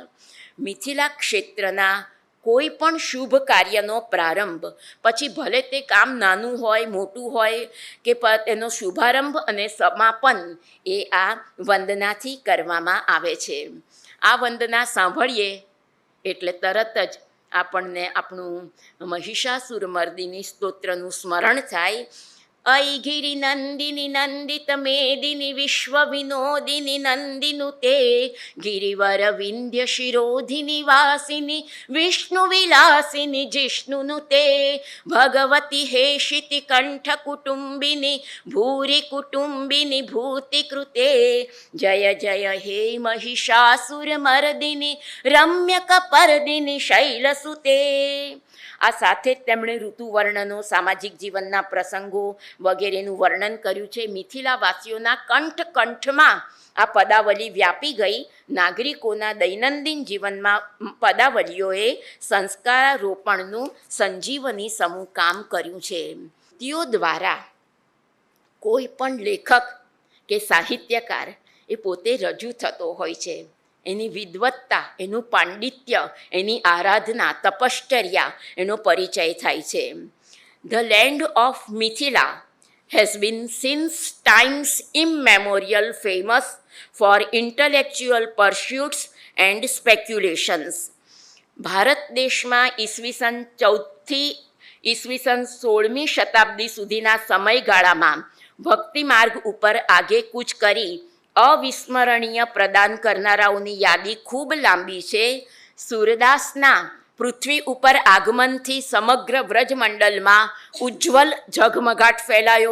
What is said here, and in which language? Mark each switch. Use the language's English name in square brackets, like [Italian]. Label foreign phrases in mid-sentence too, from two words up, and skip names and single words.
[Gujarati] મિથિલા ક્ષેત્રના કોઈ પણ શુભ કાર્યનો પ્રારંભ પછી ભલે તે કામ નાનું હોય મોટું હોય કે એનો શુભારંભ અને સમાપન એ આ વંદનાથી કરવામાં આવે છે. આ વંદના સાંભળીએ એટલે તરત જ આપણને આપણું મહિષાસુરમર્દિની સ્તોત્રનું સ્મરણ થાય. [Sanskrit] ऐगिरि नंदिनी नंदित मेदिनी विश्व विनोदिनी नंदिनु ते गिरिवर विंध्य शिरोधिनी वासिनी विष्णु विलासिनी जिष्णुनु ते भगवती हेशिति कंठ कुटुंबिनी भूरि कुटुंबिनी भूति कृते जय जय हे महिषासुर मर्दिनी रम्य कपर्दिनी शैलसुते. [Gujarati] આ સાથે જ તેમણે ઋતુવર્ણનો, સામાજિક જીવનના પ્રસંગો વગેરેનું વર્ણન કર્યું છે. મિથિલાવાસીઓના કંઠમાં આ પદાવલી વ્યાપી ગઈ. નાગરિકોના દૈનંદિન જીવનમાં પદાવલીઓએ સંસ્કારોપણનું સંજીવની સમૂહ કામ કર્યું છે. તેઓ દ્વારા કોઈ પણ લેખક કે સાહિત્યકાર એ પોતે રજૂ થતો હોય છે. એની વિદ્વત્તા, એનું પાંડિત્ય, એની આરાધના, તપશ્ચર્યા એનો પરિચય થાય છે. [English] The Land of Mithila has been since times immemorial famous for intellectual pursuits and speculations. [Gujarati] ભારત દેશમાં ઈસવીસન 14થી ઈસવીસન 16મી શતાબ્દી સુધીના સમયગાળામાં ભક્તિ માર્ગ ઉપર આગેકૂચ કરી અવિસ્મરણીય પ્રદાન કરનારાઓની યાદી ખૂબ લાંબી છે. સૂરદાસના પૃથ્વી ઉપર આગમનથી સમગ્ર વ્રજમંડળમાં ઉજ્જવલ ઝગમગાટ ફેલાયો.